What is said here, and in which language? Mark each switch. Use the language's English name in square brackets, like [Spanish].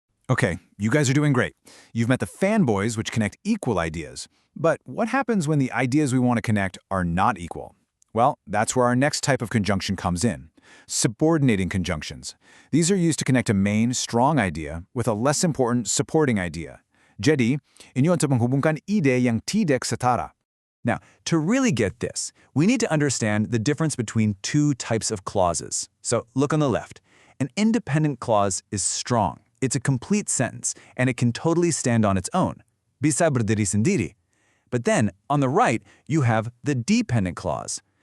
[English] Okay, you guys are doing great. You've met the FANBOYS, which connect equal ideas. But what happens when the ideas we want to connect are not equal? Well, that's where our next type of conjunction comes in. Subordinating conjunctions. These are used to connect a main, strong idea with a less important supporting idea. [Indonesian] Jadi, inyo untuk menghubungkan ide yang tidak setara. [English] Now, to really get this, we need to understand the difference between two types of clauses. So, look on the left. An independent clause is strong. It's a complete sentence, and it can totally stand on its own. [Indonesian] Bisa berdiri sendiri. [English] But then, on the right, you have the dependent clause.